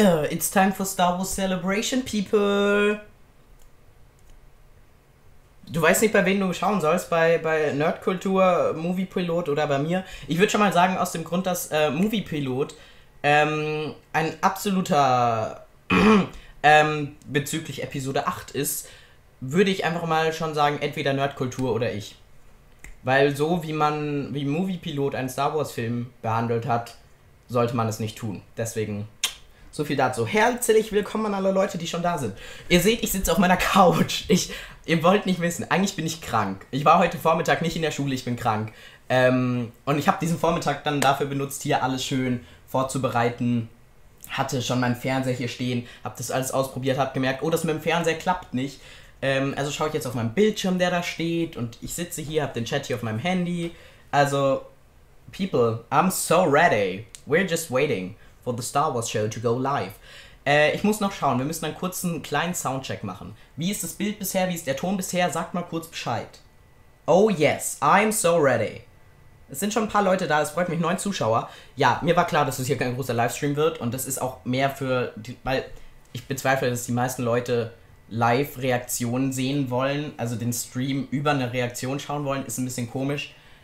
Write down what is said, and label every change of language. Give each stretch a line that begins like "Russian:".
English: It's time for Star Wars Celebration, people.
German: Du weißt nicht, bei wem du schauen sollst, bei Nerdkultur, Moviepilot oder bei mir. Ich würde schon mal sagen, aus dem Grund, dass Moviepilot ein absoluter bezüglich Episode 8 ist, würde ich einfach mal schon sagen, entweder Nerdkultur oder ich. Weil so wie Moviepilot einen Star Wars Film behandelt hat, sollte man es nicht tun. Deswegen so viel dazu. Herzlich willkommen an alle Leute, die schon da sind. Ihr seht, ich sitze auf meiner Couch. Ihr wollt nicht wissen, eigentlich bin ich krank. Ich war heute Vormittag nicht in der Schule, ich bin krank. Und ich habe diesen Vormittag dann dafür benutzt, hier alles schön vorzubereiten. Hatte schon meinen Fernseher hier stehen, habe das alles ausprobiert, habe gemerkt, oh, das mit dem Fernseher klappt nicht. Also schaue ich jetzt auf meinem Bildschirm, der da steht, und ich sitze hier, habe den Chat hier auf meinem Handy.
English: Also, people, I'm so ready. We're just waiting for the Star Wars Show to go live.
German: Ich muss noch schauen, wir müssen einen kurzen kleinen Soundcheck machen. Wie ist das Bild bisher, wie ist der Ton bisher? Sagt mal kurz Bescheid.
English: Oh yes, I'm so ready.
German: Es sind schon ein paar Leute da, es freut mich, 9 Zuschauer. Ja, mir war klar, dass es hier kein großer Livestream wird, und das ist auch mehr für, weil ich bezweifle, dass die meisten Leute Live-Reaktionen sehen wollen, also den Stream über eine Reaktion schauen wollen, ist ein bisschen komisch.